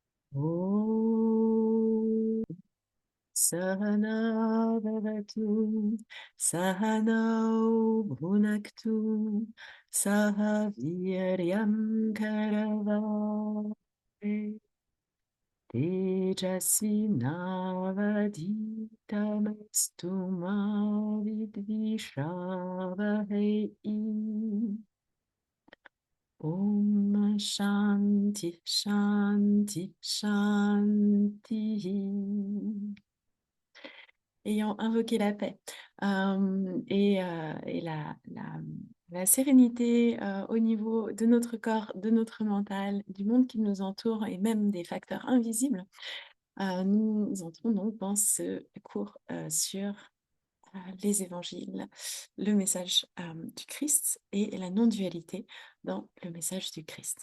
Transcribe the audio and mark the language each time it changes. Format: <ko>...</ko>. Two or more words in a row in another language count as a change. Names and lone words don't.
<sa>ॐ सहना भवतु सहनौ भुनक्तु सहवीर्यं करवते तेजस्विनावधीतमस्तु मा विद्विषावहै. ॐ शान्ति शान्ति शान्ति.</sa> <fr>Ayant invoqué la paix et la sérénité au niveau de notre corps, de notre mental, du monde qui nous entoure et même des facteurs invisibles, nous entrons donc dans ce cours sur les évangiles, le message du Christ et la non-dualité dans le message du Christ.</fr>